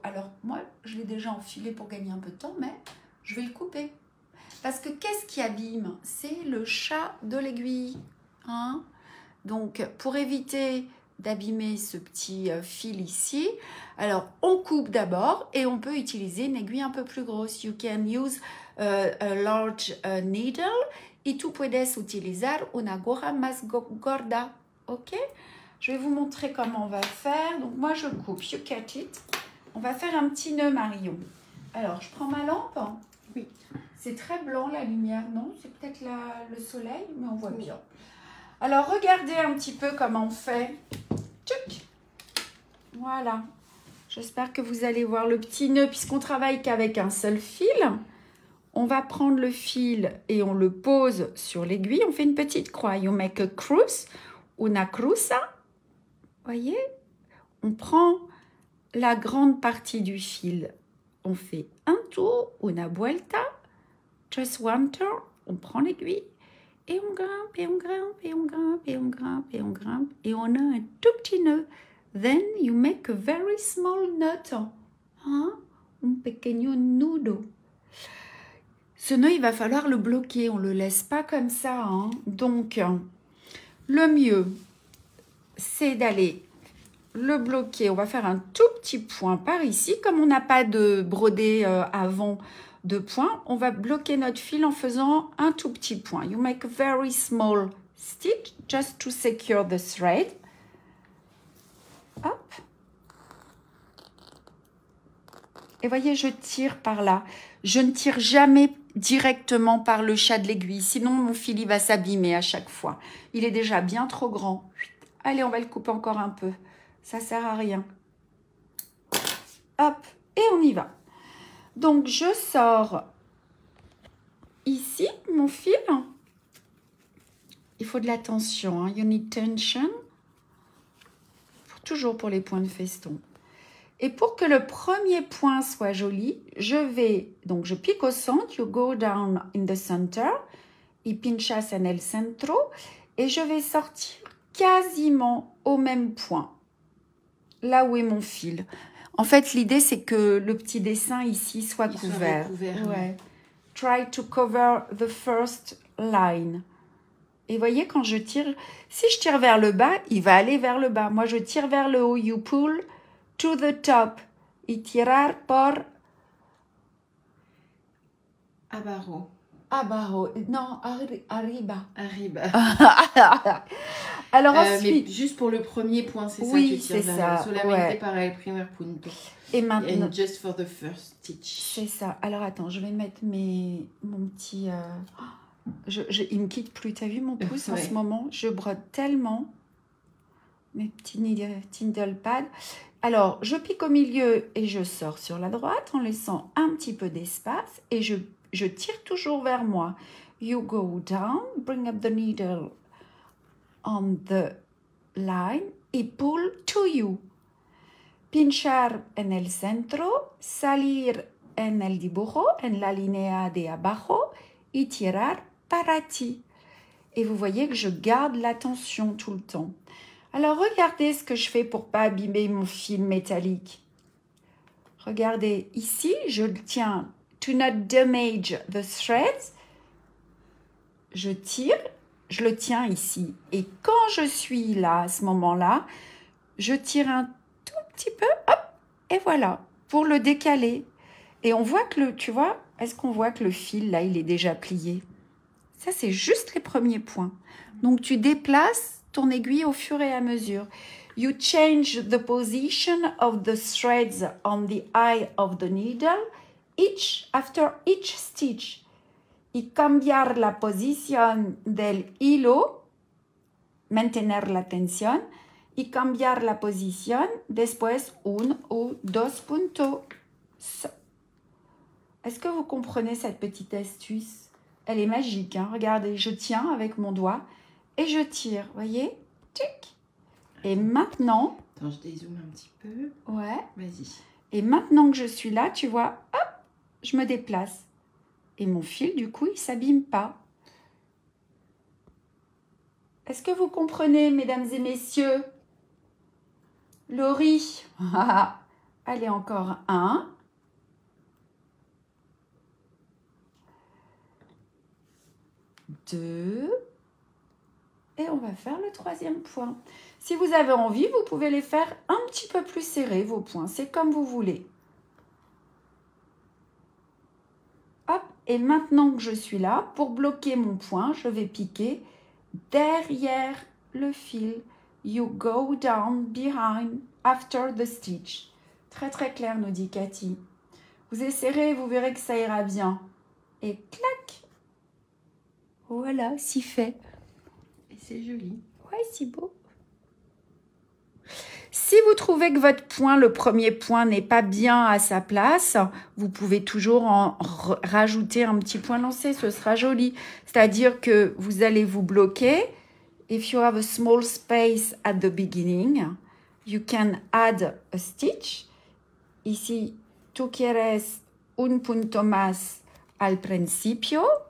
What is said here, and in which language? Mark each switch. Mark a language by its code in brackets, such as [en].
[fr] Alors, moi, je l'ai déjà enfilé pour gagner un peu de temps, mais je vais le couper. Parce que qu'est-ce qui abîme? C'est le chat de l'aiguille. Hein? Donc, pour éviter d'abîmer ce petit fil ici, alors on coupe d'abord et on peut utiliser une aiguille un peu plus grosse. [en] You can use a large needle [es] y tú puedes utilizar una aguja más gorda. Ok? [fr] Je vais vous montrer comment on va faire. Donc moi je coupe. [en] You cut it. [fr] On va faire un petit nœud, Marion. Alors je prends ma lampe. Oui. C'est très blanc la lumière, non? C'est peut-être le soleil, mais on voit bien. Alors regardez un petit peu comment on fait. Tchouk. Voilà. J'espère que vous allez voir le petit nœud puisqu'on travaille qu'avec un seul fil. On va prendre le fil et on le pose sur l'aiguille. On fait une petite croix. [en] You make a cruz, [es] una cruza. [fr] Voyez? On prend la grande partie du fil. On fait un tour, [es] una vuelta, [en] just one turn. [fr] On prend l'aiguille et on grimpe, et on grimpe, et on grimpe, et on grimpe, et on grimpe. Et on a un tout petit nœud. [en] Then you make a very small knot. [es] Hein? Un pequeño nudo. [fr] Ce nœud, il va falloir le bloquer. On ne le laisse pas comme ça. Hein? Donc, le mieux, c'est d'aller le bloquer. On va faire un tout petit point par ici. Comme on n'a pas de brodé avant de point, on va bloquer notre fil en faisant un tout petit point. [en] You make a very small stitch just to secure the thread. [fr] Hop. Et voyez, je tire par là. Je ne tire jamais directement par le chat de l'aiguille. Sinon, mon fil il va s'abîmer à chaque fois. Il est déjà bien trop grand. Allez, on va le couper encore un peu. Ça sert à rien. Hop. Et on y va. Donc, je sors ici mon fil. Il faut de la tension. Hein. [en] You need tension. [fr] Toujours pour les points de feston. Et pour que le premier point soit joli, je pique au centre, [en] you go down in the center, [es] y pinchas en el centro, [fr] et je vais sortir quasiment au même point, là où est mon fil. En fait, l'idée, c'est que le petit dessin ici soit couvert. Ouais. [en] Try to cover the first line. [fr] Et voyez, quand je tire, si je tire vers le bas, il va aller vers le bas. Moi, je tire vers le haut. [en] You pull to the top. [es] Y tirar por Abajo. Abajo. [fr] Non, [es] arriba. Arriba. [fr] Alors ensuite... Mais juste pour le premier point, c'est oui, ça, tu tires c'est vers ça, [es] solamente [fr] ouais. [es] para el primer punto. [fr] Et maintenant... [en] And just for the first stitch. [fr] C'est ça. Alors attends, je vais mettre mon petit... il me quitte plus. T'as vu mon pouce en ce moment? Je brode tellement mes petits needle pads. Alors, je pique au milieu et je sors sur la droite en laissant un petit peu d'espace et je tire toujours vers moi. [en] You go down, bring up the needle on the line et pull to you. [es] Pinchar en el centro, salir en el dibujo, en la línea de abajo y tirar para ti. [fr] Et vous voyez que je garde l'attention tout le temps. Alors, regardez ce que je fais pour ne pas abîmer mon fil métallique. Regardez, ici, je le tiens. [en] To not damage the threads. [fr] Je tire, je le tiens ici. Et quand je suis là, à ce moment-là, je tire un tout petit peu, hop, et voilà, pour le décaler. Et on voit que tu vois, est-ce qu'on voit que le fil, là, il est déjà plié? Ça, c'est juste les premiers points. Donc, tu déplaces ton aiguille au fur et à mesure. [en] You change the position of the threads on the eye of the needle after each stitch. [es] Y cambiar la posición del hilo, mantener la tensión, y cambiar la posición después 1 ou 2 puntos. [fr] Est-ce que vous comprenez cette petite astuce? Elle est magique, hein? Regardez, je tiens avec mon doigt et je tire, voyez? Tic. Et maintenant... Attends, je dézoome un petit peu. Ouais. Vas-y. Et maintenant que je suis là, tu vois, hop, je me déplace. Et mon fil, du coup, il ne s'abîme pas. Est-ce que vous comprenez, mesdames et messieurs? Laurie. Allez, encore un. Deux. Et on va faire le troisième point. Si vous avez envie, vous pouvez les faire un petit peu plus serrés, vos points. C'est comme vous voulez. Hop. Et maintenant que je suis là, pour bloquer mon point, je vais piquer derrière le fil. [en] You go down behind after the stitch. [fr] Très très clair, nous dit Cathy. Vous essayerez, vous verrez que ça ira bien. Et clac. Voilà, si fait. Et c'est joli. Ouais, si beau. Si vous trouvez que votre point, le premier point, n'est pas bien à sa place, vous pouvez toujours en rajouter un petit point lancé, ce sera joli. C'est-à-dire que vous allez vous bloquer. [en] If you have a small space at the beginning, you can add a stitch. [es] Ici, tú quieres un punto más al principio.